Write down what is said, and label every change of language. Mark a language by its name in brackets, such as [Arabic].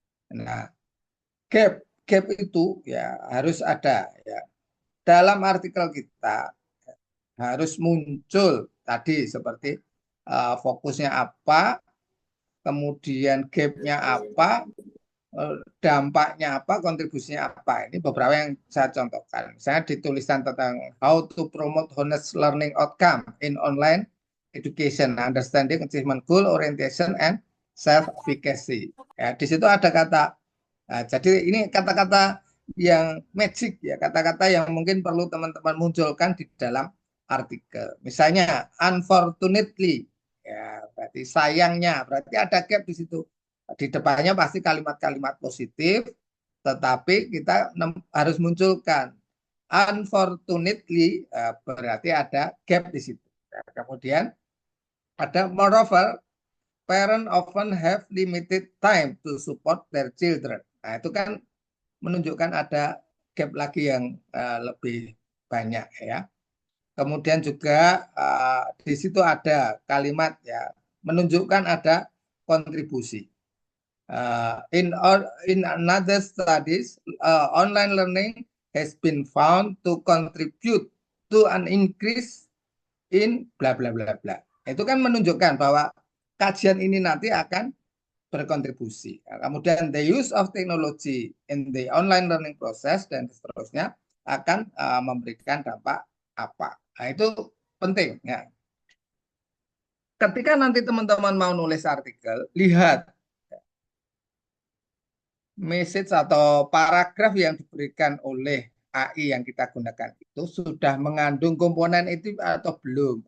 [Indonesian] Nah, gap gap itu ya harus ada ya. Dalam artikel kita harus muncul tadi seperti fokusnya apa, kemudian gapnya apa, dampaknya apa, kontribusinya apa. Ini beberapa yang saya contohkan. Misalnya ditulisan tentang [English] how to promote honest learning outcome in online education, understanding achievement goal, orientation, and self-efficacy. [Indonesian] Ya, di situ ada kata. Nah, jadi ini kata-kata yang magic ya, kata-kata yang mungkin perlu teman-teman munculkan di dalam artikel. Misalnya unfortunately, ya berarti sayangnya, berarti ada gap di situ. Di depannya pasti kalimat-kalimat positif, tetapi kita harus munculkan unfortunately, berarti ada gap di situ. Nah, kemudian ada [English] moreover, parents often have limited time to support their children. [Indonesian] Nah, itu kan menunjukkan ada gap lagi yang lebih banyak ya. Kemudian juga di situ ada kalimat ya menunjukkan ada kontribusi. [English] In another studies, online learning has been found to contribute to an increase in bla bla bla bla. [Indonesian] Itu kan menunjukkan bahwa kajian ini nanti akan berkontribusi. Nah, kemudian [English] the use of technology in the online learning process [Indonesian] dan seterusnya akan memberikan dampak apa. Nah, itu penting ya. Ketika nanti teman-teman mau nulis artikel, lihat message atau paragraf yang diberikan oleh AI yang kita gunakan itu sudah mengandung komponen itu atau belum.